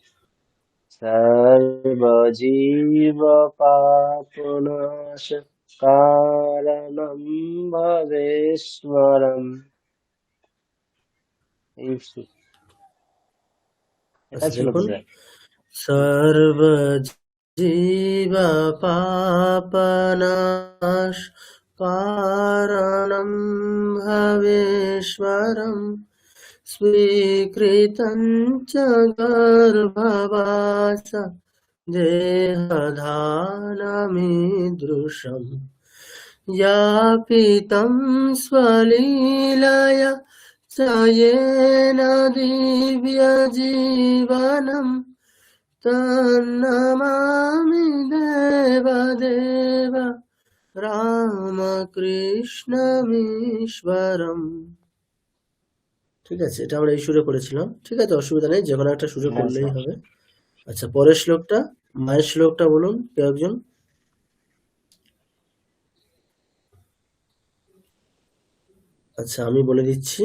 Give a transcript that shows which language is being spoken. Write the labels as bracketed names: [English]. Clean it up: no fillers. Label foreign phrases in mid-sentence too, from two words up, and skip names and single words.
[Sanskrit] সর্বজীব পাপনাশ কারণম ভবেশ্বরম। [Bangla] এটা আচ্ছা, ছিল তো দেখুন, স্যার। [Sanskrit] সর্বজীব পাপনাশ कारणं भवेश्वरं स्वीकृतं च गर्भवास देहधानमीदृशम् यापितं स्वलीलया स येन दिव्यजीवनम् तन्नमामि देवदेव রামকৃষ্ণমীশ্বরম। [Bangla] ঠিক আছে, এটা আমরা এই সুরে করেছিলাম। ঠিক আছে, অসুবিধা নেই, যে কোনো একটা সুরে হ্যাঁ করলেই স্যার। হবে। আচ্ছা, পরের শ্লোকটা, মায়ের শ্লোকটা বলুন কেউ একজন। আচ্ছা, আমি বলে দিচ্ছি।